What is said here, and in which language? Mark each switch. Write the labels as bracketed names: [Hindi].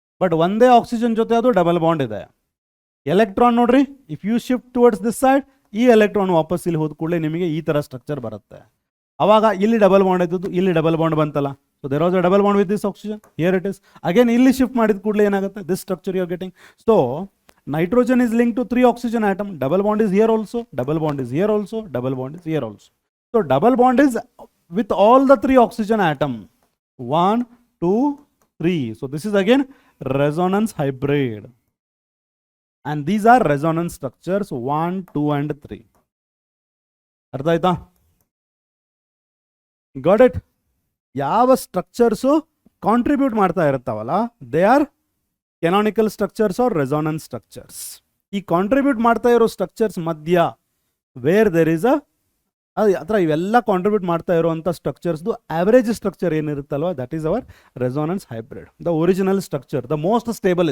[Kannada] But ಒಂದೇ oxygen ಜೊತೆ ಅದು ಡಬಲ್ ಬಾಂಡ್ ಇದೆ. ಎಲೆಕ್ಟ್ರಾನ್ ನೋಡ್ರಿ, [English] if you shift towards this side, [Kannada] ಈ ಎಲೆಕ್ಟ್ರಾನ್ ವಾಪಸ್ ಇಲ್ಲಿ ಹೋದ ಕೂಡಲೇ ನಿಮಗೆ ಈ ತರ ಸ್ಟ್ರಕ್ಚರ್ ಬರುತ್ತೆ. ಅವಾಗ ಇಲ್ಲಿ ಡಬಲ್ ಬಾಂಡ್ ಇದ್ದದ್ದು ಇಲ್ಲಿ ಡಬಲ್ ಬಾಂಡ್ ಬಂತಲ್ಲ. [English] So there was a double bond with this oxygen, here it is. [Kannada] Again ಇಲ್ಲಿ ಶಿಫ್ಟ್ ಮಾಡಿದ ಕೂಡಲೇ ಏನಾಗುತ್ತೆ? [English] This structure you are getting. So nitrogen is linked to 3 oxygen atom. Double bond is here also, double bond is here also, double bond is here also. So double bond is with all the 3 oxygen atom. 1, 2, 3. So this is again resonance hybrid. And these are resonance structures 1, 2 and 3. [Kannada] ಅರ್ಥ ಆಯ್ತಾ? [English] Got it? [Kannada] ಯಾವ structures contribute ಮಾಡ್ತಾ ಇರುತ್ತಾವಲ್ಲ, [English] They are canonical structures or resonance structures. [Kannada] ಈ contribute ಮಾಡ್ತಾ ಇರೋ structures ಮಧ್ಯ wear there is ಅಥವಾ ಇವೆಲ್ಲ ಕಾಂಟ್ರಿಬ್ಯೂಟ್ ಮಾಡ್ತಾ ಇರುವಂಥ ಸ್ಟ್ರಕ್ಚರ್ಸ್ದು average structure ಏನಿರುತ್ತಲ್ವ, [English] That is our resonance hybrid, the original structure, the most stable.